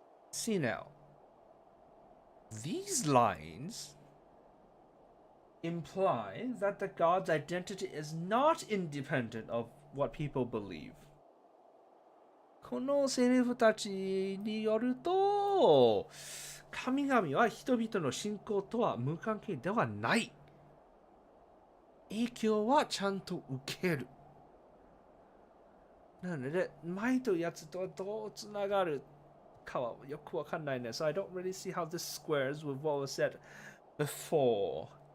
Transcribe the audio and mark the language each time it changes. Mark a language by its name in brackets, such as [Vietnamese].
[English] See now, these lines implies that the god's identity is not independent of what people believe. [Japanese] このセリフたちによると、神々は人々の信仰とは無関係ではない。影響はちゃんと受ける。なので、前とやつとはどうつながるかはよくわかんないね。 [English] So I don't really see how this squares with what was said before.